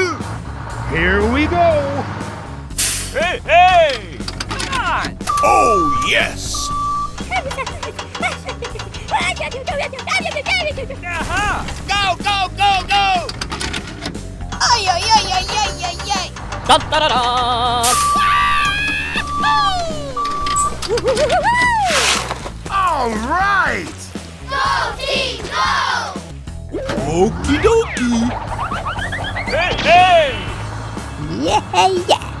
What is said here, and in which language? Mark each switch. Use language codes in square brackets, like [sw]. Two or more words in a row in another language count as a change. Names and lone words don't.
[en] Here we go! Hey, hey! Come on! Oh, yes! Uh-huh. Go, go, go, go! Ay, ay, ay, ay, ay, ay, ay. Da-da-da-da! All right! Go, team, go! Okie dokie! Hey, hey! Yeah, yeah.